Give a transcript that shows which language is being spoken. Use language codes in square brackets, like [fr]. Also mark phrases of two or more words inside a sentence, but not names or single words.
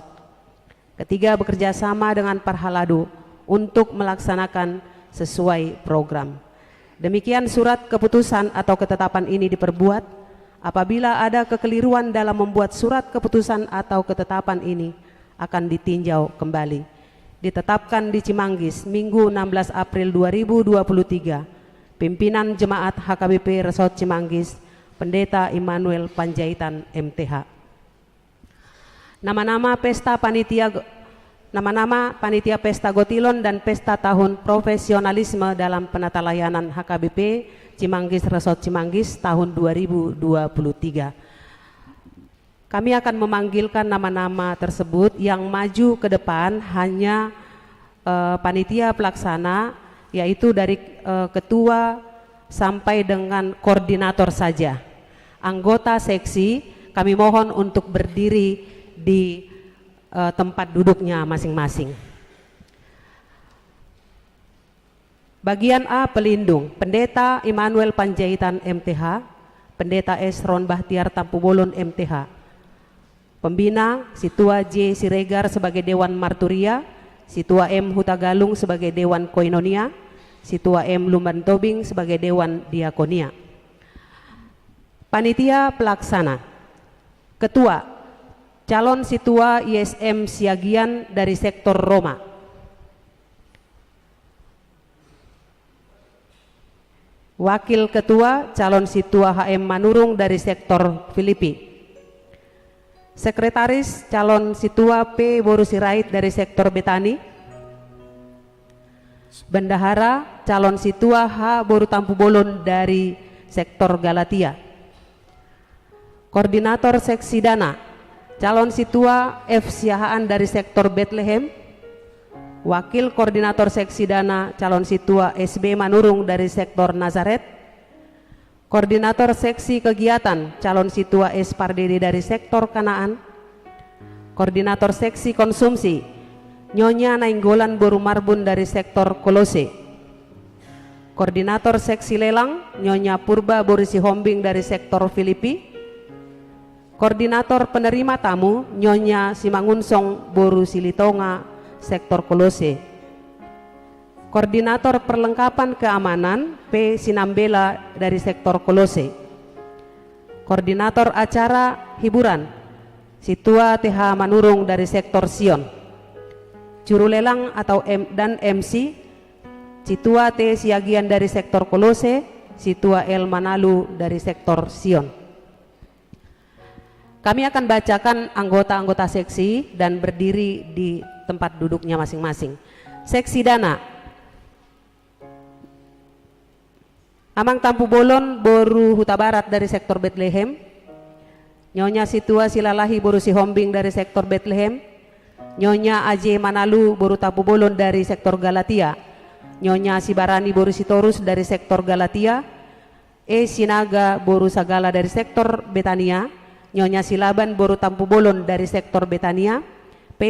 [id] Ketiga, bekerja sama dengan Parhalado untuk melaksanakan sesuai program. Demikian surat keputusan atau ketetapan ini diperbuat. Apabila ada kekeliruan dalam membuat surat keputusan atau ketetapan ini, akan ditinjau kembali. Ditetapkan di Cimanggis Minggu 16 April 2023. Pimpinan Jemaat HKBP Resort Cimanggis, Pendeta Immanuel Panjaitan MTH. Nama-nama panitia pesta Gotilon dan pesta tahun profesionalisme dalam penata layanan HKBP Cimanggis Resort Cimanggis tahun 2023. Kami akan memanggilkan nama-nama tersebut. Yang maju ke depan hanya panitia pelaksana, yaitu dari ketua sampai dengan koordinator saja. Anggota seksi kami mohon untuk berdiri di tempat duduknya masing-masing. Bagian A, pelindung, Pendeta Immanuel Panjaitan MTH, Pendeta S. Ron Bahtiar Tampubolon MTH. Pembina, Situa J. Siregar sebagai Dewan Marturia, Situa M. Hutagalung sebagai Dewan Koinonia, Situa M. Lumban Tobing sebagai Dewan Diakonia. Panitia Pelaksana. Ketua, calon Situa ISM Siagian dari sektor Roma. Wakil Ketua, calon Situa HM Manurung dari sektor Filipi. Sekretaris, calon Situa P. Boru Sirait dari sektor Betani. Bendahara, calon Situa H. Boru Tampubolon dari sektor Galatia. Koordinator Seksi Dana, calon Situa F. Siahaan dari sektor Bethlehem. Wakil Koordinator Seksi Dana, calon Situa SB Manurung dari sektor Nazaret. Koordinator Seksi Kegiatan, calon Situa S. Pardede dari sektor Kanaan. Koordinator Seksi Konsumsi, Nyonya Nainggolan Boru Marbun dari sektor Kolose. Koordinator Seksi Lelang, Nyonya Purba Boru Sihombing dari sektor Filipi. Koordinator Penerima Tamu, Nyonya Simangunsong Boru Silitonga, sektor Kolose. Koordinator Perlengkapan Keamanan, P. Sinambela dari sektor Kolose. Koordinator Acara Hiburan, Situa TH Manurung dari sektor Sion. Juru lelang atau dan MC, Situa T. Siagian dari sektor Kolose, Situa L. Manalu dari sektor Sion. Kami akan bacakan anggota-anggota seksi dan berdiri di tempat duduknya masing-masing. Seksi Dana, Amang Tampu Bolon Boru Huta Barat dari sektor Bethlehem, Nyonya Situa Silalahi Boru Sihombing dari sektor Bethlehem, Nyonya Aje Manalu Boru Tampu Bolon dari sektor Galatia, Nyonya Sibarani Boru Sitorus dari sektor Galatia, Sinaga Boru Sagala dari sektor Betania, Nyonya Silaban Boru Tampu Bolon dari sektor Betania, P.